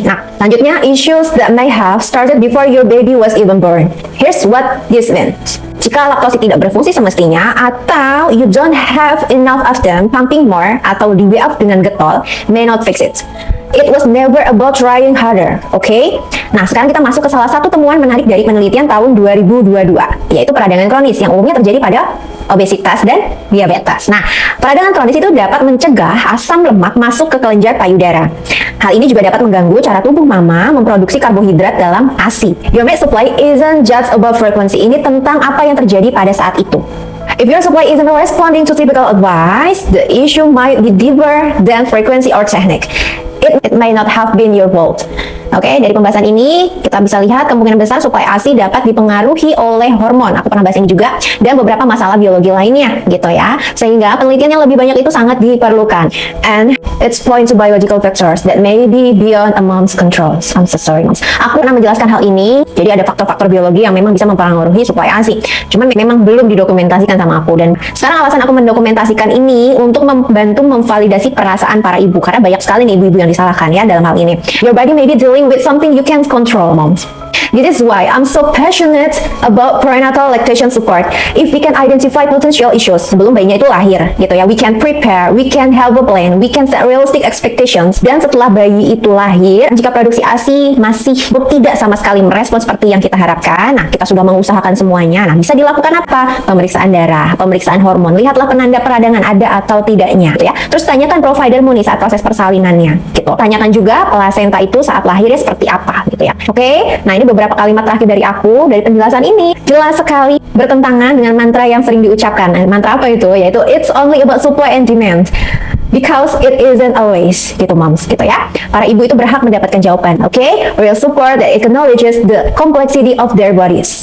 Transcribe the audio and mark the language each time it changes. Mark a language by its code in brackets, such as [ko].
[id] Nah, selanjutnya [en] issues that may have started before your baby was even born. Here's what this means. [id] Jika laktosit tidak berfungsi semestinya atau [en] you don't have enough of them pumping more [id] atau di WF dengan getol, [en] may not fix it. It was never about trying harder, okay? [id] Nah, sekarang kita masuk ke salah satu temuan menarik dari penelitian tahun 2022, yaitu peradangan kronis yang umumnya terjadi pada obesitas dan diabetes. Nah, peradangan kronis itu dapat mencegah asam lemak masuk ke kelenjar payudara. Hal ini juga dapat mengganggu cara tubuh mama memproduksi karbohidrat dalam ASI. [en] Your milk supply isn't just about frequency. [id] Ini tentang apa yang terjadi pada saat itu. [en] If your supply isn't responding to typical advice, the issue might be deeper than frequency or technique. It may not have been your fault. [id] Oke, dari pembahasan ini kita bisa lihat kemungkinan besar supply ASI dapat dipengaruhi oleh hormon. Aku pernah bahas ini juga, dan beberapa masalah biologi lainnya, gitu ya. Sehingga penelitian yang lebih banyak itu sangat diperlukan. [en] And it's point to biological factors that may be beyond a mom's controls. I'm so sorry, moms. [id] Aku pernah menjelaskan hal ini. Jadi ada faktor-faktor biologi yang memang bisa mempengaruhi supply ASI. Cuman memang belum didokumentasikan sama aku. Dan sekarang alasan aku mendokumentasikan ini untuk membantu memvalidasi perasaan para ibu. Karena banyak sekali nih ibu-ibu yang disalahkan ya dalam hal ini. [en] Your body may be dealing with something you can't control, moms. This is why I'm so passionate about prenatal lactation support. If we can identify potential issues [id] sebelum bayinya itu lahir, gitu ya, [en] we can prepare, we can have a plan, we can set realistic expectations. [id] Dan setelah bayi itu lahir, jika produksi ASI masih tidak sama sekali merespon seperti yang kita harapkan, nah kita sudah mengusahakan semuanya. Nah, bisa dilakukan apa? Pemeriksaan darah, pemeriksaan hormon. Lihatlah penanda peradangan ada atau tidaknya, gitu ya. Terus tanyakan providermu nih saat proses persalinannya, gitu. Tanyakan juga plasenta itu saat lahirnya seperti apa, gitu ya. Oke, nah ini beberapa kalimat terakhir dari aku dari penjelasan ini jelas sekali bertentangan dengan mantra yang sering diucapkan. Nah, mantra apa itu? Yaitu [en] it's only about supply and demand. Because it isn't always, gitu moms, [id] gitu ya. Para ibu itu berhak mendapatkan jawaban, oke? [en] Real support that acknowledges the complexity of their bodies.